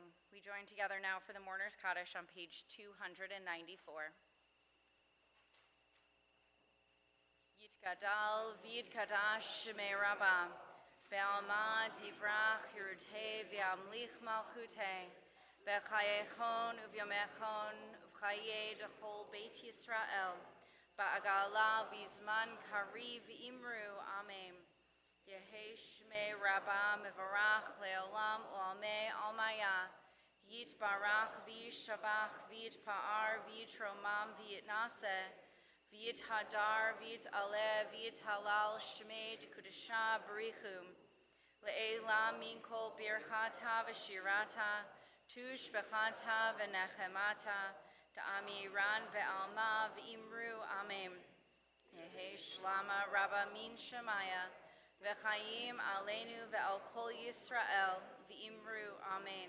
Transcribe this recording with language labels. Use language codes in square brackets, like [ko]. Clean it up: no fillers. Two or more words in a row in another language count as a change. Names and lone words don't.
[en] We join together now for the Mourner's Kaddish on page 294. [arc] יתגדל ויתקדש שמה רבא בעלמא דיברא כרעותה וימליך מלכותה בחייכון וביומיכון ובחיי דכל בית ישראל בעגלא בזמן קריב ואמרו אמן. יהא שמה רבא מברך לעלם ולעלמי עלמיא יתברך וישתבח ויתפאר ויתרומם ויתנשא ויתהדר ויתעלה ויתהלל שמה דקדשא בריך הוא לעלא מן כל ברכתא ושירתא תשבחתא ונחמתא דאמירן בעלמא ואמרו אמן. יהא שלמא רבא מן שמיא וחיים עלינו ועל כל ישראל ואמרו אמן.